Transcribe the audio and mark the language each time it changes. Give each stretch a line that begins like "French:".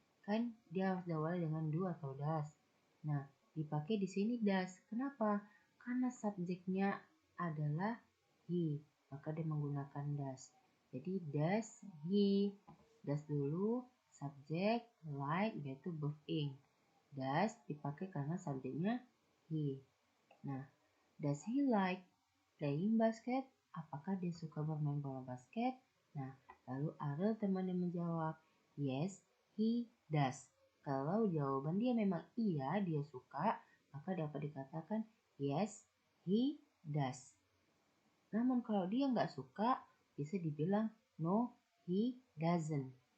Indonesian: Kan dia harus diawali dengan do atau does. Nah, dipakai di sini does. Kenapa? Karena subjeknya adalah he, maka dia menggunakan does.
English: Jadi does he, does
Indonesian: dulu, subjek,
English: like yaitu verb ing. Does
Indonesian: dipakai karena subjeknya
English: he. Nah, does he like playing basket?
Indonesian: Apakah dia suka bermain bola basket? Nah, lalu Ariel temannya menjawab,
English: yes, he does.
Indonesian: Kalau jawaban dia memang iya, dia suka, maka dapat dikatakan,
English: yes, he does.
Indonesian: Namun kalau dia nggak suka, bisa dibilang,
English: no, he doesn't.